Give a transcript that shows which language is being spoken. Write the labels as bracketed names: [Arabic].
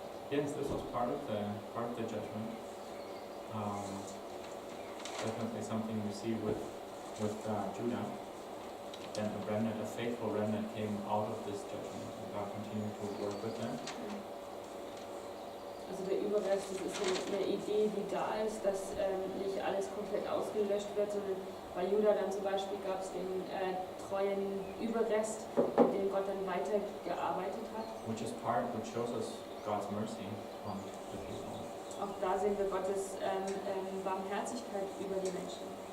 [English] Yes, this was part of the judgment. Definitely something we see with Judah. Then a remnant, a faithful remnant, came out of this judgment, and God continued to work with them. [German] Also der Überrest, das ist eine Idee, die da ist, dass nicht alles komplett ausgelöscht wird, sondern bei Judah dann zum Beispiel gab es den treuen Überrest, mit dem Gott dann weitergearbeitet hat. [English] Which shows us God's mercy on the people. [German] Auch da sehen wir Gottes Barmherzigkeit über die Menschen.